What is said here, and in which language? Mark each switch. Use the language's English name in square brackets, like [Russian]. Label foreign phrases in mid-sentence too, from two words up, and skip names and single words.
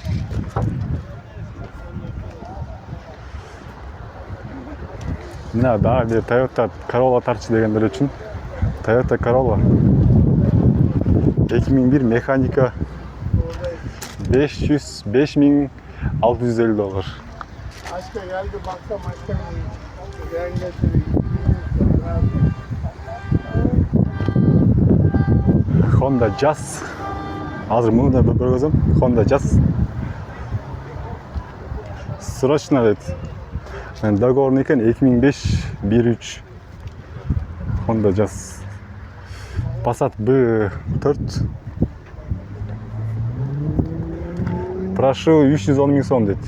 [Kyrgyz] Мына дагы бир Toyota Corolla тарчы дегендер үчүн. Toyota Corolla 2001 механика 5650 доллар. [Turkish] Aşka geldi baksam aşka geldi. [Kyrgyz] Honda Jazz. Азыр муну да көргөзөм. Honda Jazz. Срочно дейт. Договор экен 2005 1.3. Honda Jazz. Passat B4. Прошу 310 мың сом дейт.